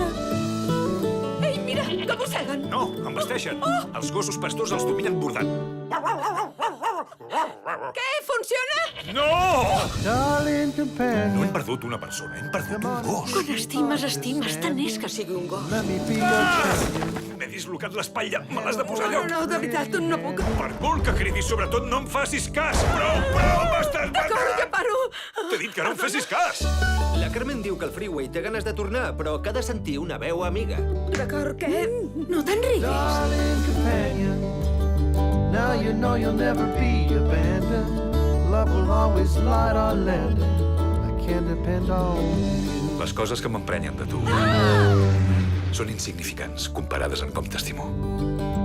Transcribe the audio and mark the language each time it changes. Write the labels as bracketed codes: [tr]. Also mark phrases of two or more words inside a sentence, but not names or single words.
[ca] Ei, mira, que mosseguen! No, em vesteixen. Els gossos pastors els dominen bordant. Què? Funciona? No! [en] Darling [ca] No [en] companion, [ca] hem perdut una persona, hem perdut un gos. Quan estimes, tant és que sigui un gos. [en] let me be your champion. [ca] M'he dislocat l'espatlla, me l'has de posar a lloc. No, de veritat, no puc. Per molt que cridis, sobretot no em facis cas. Prou, m'estàs D'acord, ja matant. paro. T'he dit que no em fessis cas. La Carmen diu que el Freeway té ganes de tornar, però que ha de sentir una veu amiga. D'acord, què? No te'n riguis. [en] Darling companion, now you know you'll never be abandoned. Love will always light our landing. I can depend on you. [ca] Les coses que m'emprenyen de tu són insignificants comparades amb com t'estimo.